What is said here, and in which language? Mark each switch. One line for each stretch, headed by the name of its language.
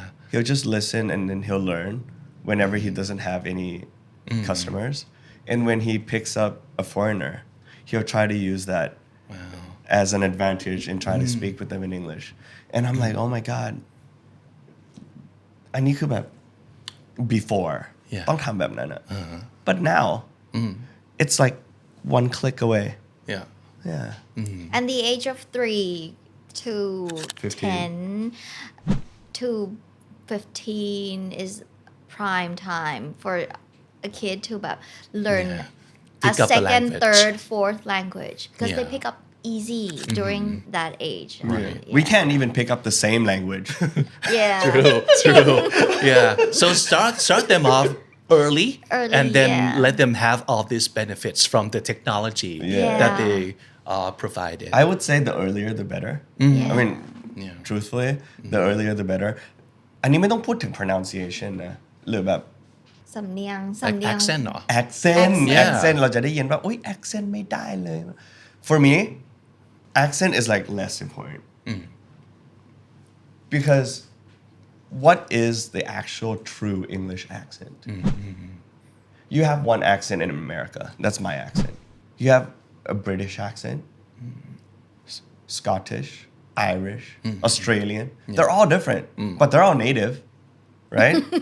English: He'll just listen and then he'll learn whenever he doesn't have any customers. And when he picks up a foreigner, he'll try to use that as an advantage and try to speak with them in English. And I'm like, oh my God.
Thai: อันนี้คือแบบ
English: before
Thai: ต้องทำแบบนั้นอะ
English: But now it's like one click away. Yeah. Yeah. and the age of 3 to 15. 10 to 15 is prime time for a kid to แบบ learn Yeah. a Pick up a second language. third fourth language because they Yeah. pick up easy during that age We can't even pick up the same language. yeah True. Yeah. So start them off early, Early, and then yeah. let them have all these benefits from the technology Yeah. that they provided. I would say the earlier the better. I mean, Yeah. truthfully, the earlier the better.
Thai: อันนี้ไม่ต้องพูดถึง pronunciation นะหรือแบบ สำเนียง
English: like accent เหรอ accent Yeah. accent
Thai: เราจะได้ยินว่าอุ๊ย
English: accent
Thai: ไม่ได้เลย
English: For me accent is like less important because what is the actual true English accent you have one accent in America that's my accent you have a British accent Scottish Irish Australian they're all different but they're all native right